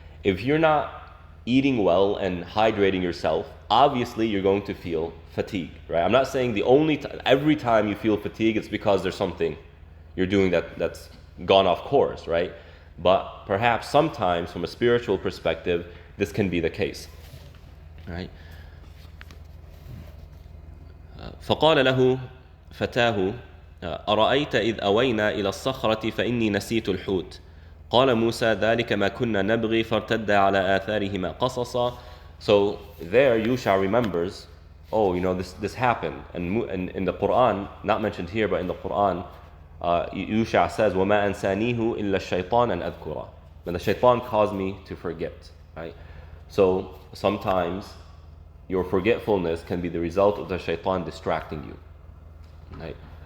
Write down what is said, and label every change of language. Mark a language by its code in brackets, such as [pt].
[en] If you're not eating well and hydrating yourself, obviously you're going to feel fatigue, right? I'm not saying every time you feel fatigue, it's because there's something you're doing that's gone off course, right? But perhaps sometimes, from a spiritual perspective, this can be the case, right? [ar] فقال له فتاه أرأيت إذ أوينا إلى الصخرة فإني نسيت الحوت قال موسى ذلك ما كنا نبغي فارتد على آثارهما قصصا. [en] So there Yusha remembers, this happened, and in the Quran, not mentioned here, but in the Quran, Yusha says [ar] وما أنسانيه إلا الشيطان أن أذكره. [en] And the shaitan caused me to forget, right? So sometimes your forgetfulness can be the result of the shaitan distracting you, right?